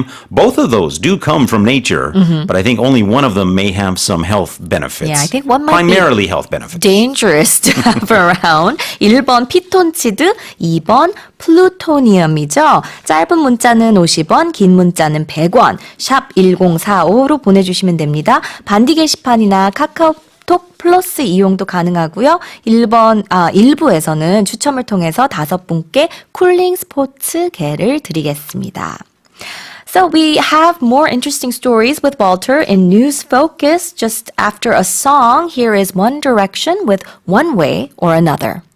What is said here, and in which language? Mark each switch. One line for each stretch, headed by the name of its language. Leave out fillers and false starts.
English: Both of those do come from nature, but I think only one of them may have some health benefits. Yeah, I think one might be primarily health benefits. dangerous to have around.
Korean: 1번 피톤치드, 2번 플루토니움이죠. 짧은 문자는 50원, 긴 문자는 100원. 샵 1045로 보내주시면 됩니다. 반디 게시판이나 카카오톡 플러스 이용도 가능하고요. 1부에서는 추첨을 통해서 5분께 쿨링 스포츠계를 드리겠습니다.
English: So we have more interesting stories with Walter in News Focus just after a song. Here is One Direction with One Way or Another.